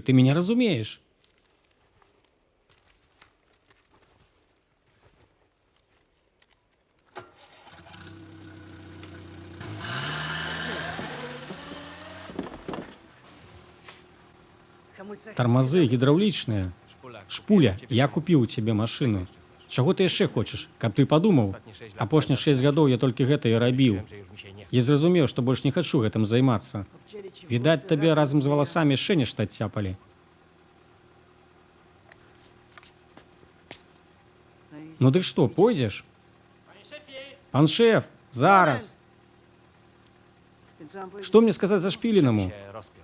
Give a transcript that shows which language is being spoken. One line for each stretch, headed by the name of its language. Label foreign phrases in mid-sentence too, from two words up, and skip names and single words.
Belarusian: Ты мяне разумееш? Тармазы гідраўлічныя. Шпуля, я купіў у цябе машыну. Чаго ты яшчэ хочаш, каб ты падумаў? Апошнія 6 гадоў я толькі гэта і рабіў.
Polish: Że już mi się nie
Belarusian: Я зразумеў, што больш не хачу гэтым займацца. Відаць, табе разам з валасамі яшчэ нешта адцяпалі. Ну дык што, пойдзеш? Пан шэф, зараз. Што мне сказаць зашпіленаму?
Polish: się rozpiął.